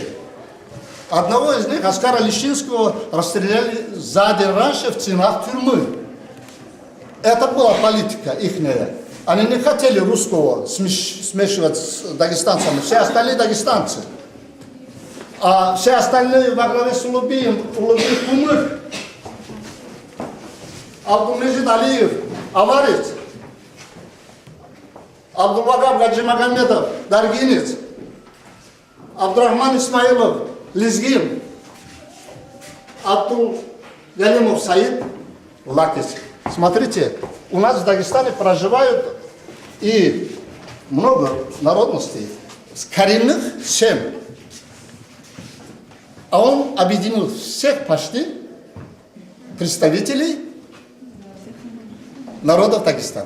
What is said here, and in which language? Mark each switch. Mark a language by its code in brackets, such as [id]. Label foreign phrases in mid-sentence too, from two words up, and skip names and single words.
[ru] Одного из них, Оскара Лещинского, расстреляли за день раньше в стенах тюрьмы. Это была политика ихняя. Они не хотели русского смешивать с дагестанцами. Все остальные дагестанцы. А все остальные во главе с Улубием, Кумыр, Абдулмежид Алиев, аварец, Абдулвагаб Гаджимагомедов, даргинец, Абдурахман Исмаилов, лезгин, Абдул Галимов Саид, лакис. Смотрите, у нас в Дагестане проживают и много народностей, с коренных 7. А он объединил всех почти представителей народов Дагестана.